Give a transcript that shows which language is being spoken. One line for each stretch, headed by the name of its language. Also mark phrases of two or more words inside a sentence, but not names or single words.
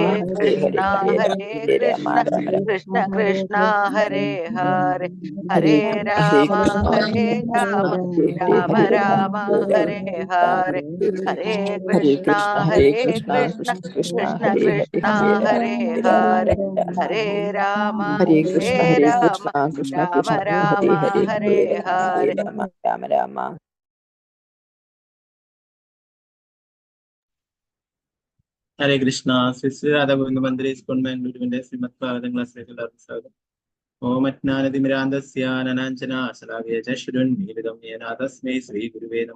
Sanskrit: कृष्ण कृष्ण कृष्ण हरे हरे हरे राम राम राम हरे हरे हरे कृष्ण कृष्ण कृष्ण कृष्ण हरे हरे हरे राम राम राम राम हरे हरे രാമ രാമ. ഹരേ കൃഷ്ണ.
Malayalam: ശ്രീ രാധാ ഗോവിന്ദ മന്ദിരേ ഇസ്കോൺ ബാംഗ്ലൂരിന്റെ ശ്രീമദ് ഭാഗവതം ക്ലാസ്സിലേക്ക് എല്ലാവർക്കും സ്വാഗതം.
Sanskrit: ഓം അജ്ഞാനതിമിരാന്തസ്യാനനാഞ്ജനാശലാകേചശ്രുന്മീലിതം യേന തസ്മൈ ശ്രീ ഗുരുവേ നമഃ.